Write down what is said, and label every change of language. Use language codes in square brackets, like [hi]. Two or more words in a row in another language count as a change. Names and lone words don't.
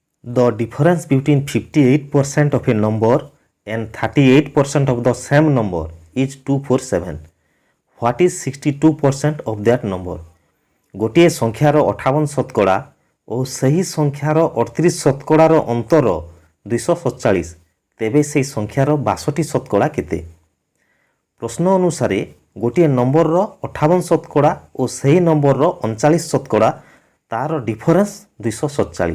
[en] The difference between 58% of a number and 38% of the same number is 247. What is 62% of that number? [or] ଗୋଟିଏ ସଂଖ୍ୟାର 58 ଶତକଡ଼ା ଓ ସେହି ସଂଖ୍ୟାର 38 ଶତକଡ଼ାର ଅନ୍ତର 247, ତେବେ ସେହି ସଂଖ୍ୟାର 62 ଶତକଡ଼ା କେତେ? ପ୍ରଶ୍ନ ଅନୁସାରେ ଗୋଟିଏ ନମ୍ବରର 58 ଶତକଡ଼ା ଓ ସେହି ନମ୍ବରର 39 ଶତକଡ଼ା ତାର ଡିଫରେନ୍ସ 247।